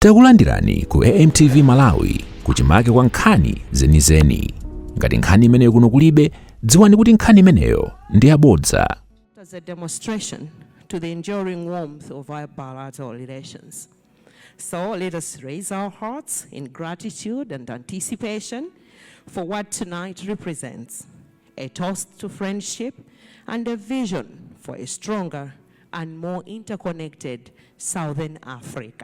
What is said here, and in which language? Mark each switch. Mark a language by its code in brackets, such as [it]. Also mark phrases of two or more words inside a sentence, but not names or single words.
[ny] Takulandirani ku AMTV Malawi kuchimake kwa nkhani zenizeni. Ngati nkhani imeneyo kuno kulibe, dziwani kuti nkhani imeneyo ndi yabodza. [en] As a demonstration to the enduring warmth of our bilateral relations. So let us raise our hearts in gratitude and anticipation for what tonight represents, a toast to friendship and a vision for a stronger and more interconnected Southern Africa.